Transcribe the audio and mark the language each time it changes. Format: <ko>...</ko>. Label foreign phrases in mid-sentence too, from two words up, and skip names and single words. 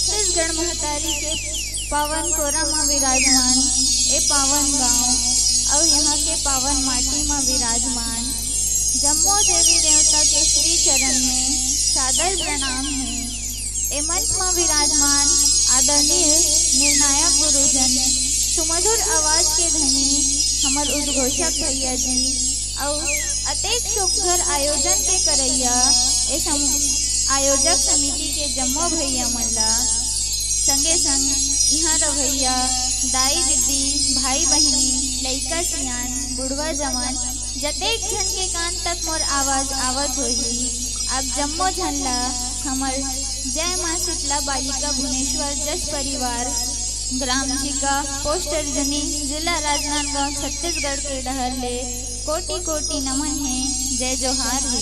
<hne>छत्तीसगढ़ महतारी के पावन कोरा में विराजमान ए पावन गांव और यहाँ के पावन माटी में विराजमान जम्मो देवी देवता के श्री चरण में सादर प्रणाम है। ए मंच में विराजमान आदरणीय निर्णायक गुरुजन सुमधुर आवाज के धनी हमर उद्घोषक भैया जी और अतेक सुखर आयोजन के करैया आयोजक समिति के जम्मो भैया मल्ला संगे संग यहाँ रवैया दाई दीदी भाई बहनी लइका सियान बुढ़वा जवान जतेक झन के कान तक मोर आवाज आवत होही अब जम्मो झनला हमर जय माँ शीतला बालिका भुवनेश्वर जस परिवार ग्राम झिका पोस्ट अर्जुनी जिला राजनांदगांव छत्तीसगढ़ के डहर ले कोटि कोटि नमन है जय जोहार है।</hne>